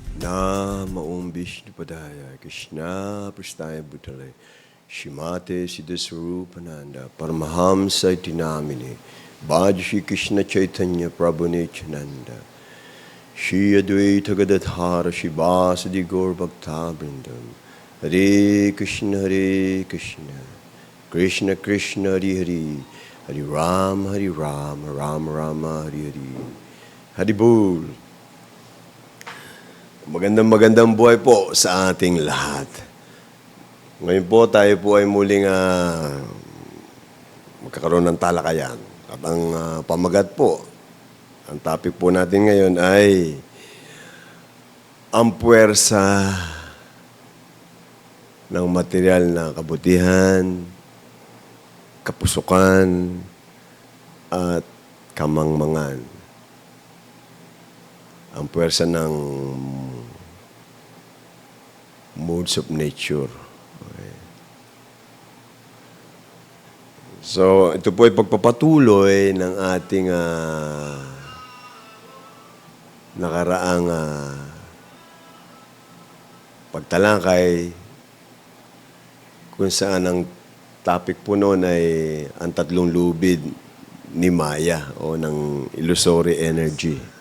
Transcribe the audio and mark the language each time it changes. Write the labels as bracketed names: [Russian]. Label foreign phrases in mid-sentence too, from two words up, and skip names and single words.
[Sanskrit] नमो ओम् विष्णुपादाय कृष्ण प्रस्थाय भूतले श्रीमते सिद्धस्वरूपानन्द परमहंस दिनामिने भज श्री कृष्ण चैतन्य प्रभु नित्यानन्द श्री अद्वैत गदाधर श्री वासादि गौर भक्त वृन्दं हरे कृष्ण कृष्ण कृष्ण हरे हरे हरे राम राम राम हरे हरे हरे बोल. [Filipino] Magandang buhay po sa ating lahat. Ngayon po tayo po ay muling magkakaroon ng talakayan. At ang pamagat po, ang topic po natin ngayon ay ang puwersa ng material na kabutihan, kapusukan, at kamangmangan. Ang puwersa ng [English] modes of nature. [Filipino] Okay. So, ito po ay pagpapatuloy ng ating nakaraang pagtalakay kung saan ang topic po noon ay ang tatlong lubid ni Maya o ng [English] illusory energy.